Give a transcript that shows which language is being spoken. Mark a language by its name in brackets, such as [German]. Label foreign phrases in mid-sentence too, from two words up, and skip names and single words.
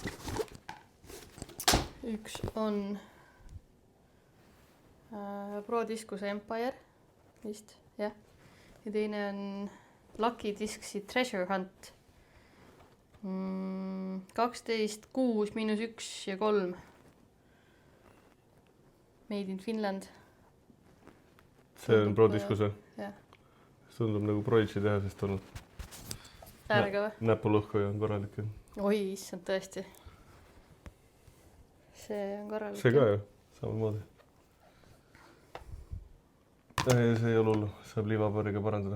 [Estonian] Üks on Pro Discuse Empire vist, jah. Ja teine on Lucky Discsi Treasure Hunt. 12, 6, -1 ja 3. [English] Made in Finland. [Estonian] See on Pro Discuse. Jah. Tundub nagu Prodigy tehasest olnud. Äärega või? Näpulõhkuja on korralik. Oi, issand tõesti. See on korralik. See ka ju, samamoodi. See ei ole hullu, saab liivapariga parandada.